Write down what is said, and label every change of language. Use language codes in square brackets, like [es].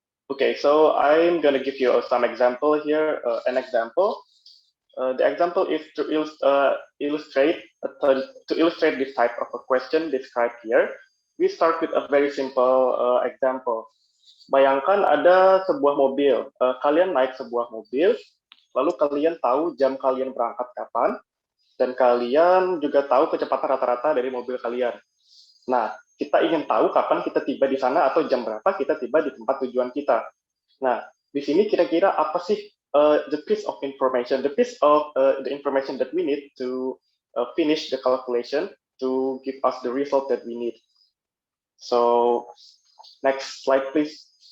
[en] Okay, so I'm going to give you some example here, an example. The example is to illustrate this type of a question described here. We start with a very simple example. [id] Bayangkan ada sebuah mobil, kalian naik sebuah mobil, lalu kalian tahu jam kalian berangkat kapan, dan kalian juga tahu kecepatan rata-rata dari mobil kalian. Nah, kita ingin tahu kapan kita tiba di sana atau jam berapa kita tiba di tempat tujuan kita. Nah, di sini kira-kira apa sih [en] the piece of information that we need to finish the calculation to give us the result that we need. So, next slide, please.